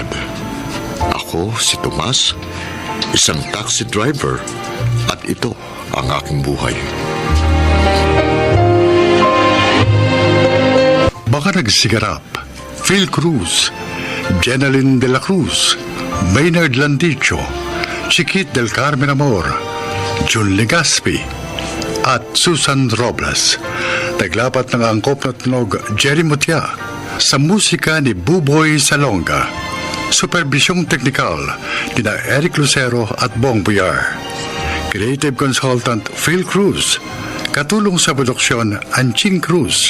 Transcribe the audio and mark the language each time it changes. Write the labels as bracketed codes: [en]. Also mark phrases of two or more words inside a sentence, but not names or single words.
[tl] Ako, si Tomas, isang taxi driver, at ito ang aking buhay. Baka nagsigarap, Phil Cruz, Jeneline de la Cruz, Maynard Landicho, Chiquit del Carmen Amor, Jun Legaspi, at Susan Robles. Naglapat ng angkop na tunog Jerry Mutia sa musika ni Buboy Salonga. Supervisyong teknikal ni na Eric Lucero at Bong Buyar. [en] Creative Consultant [tl] Phil Cruz. Katulong sa produksyon Anching Cruz.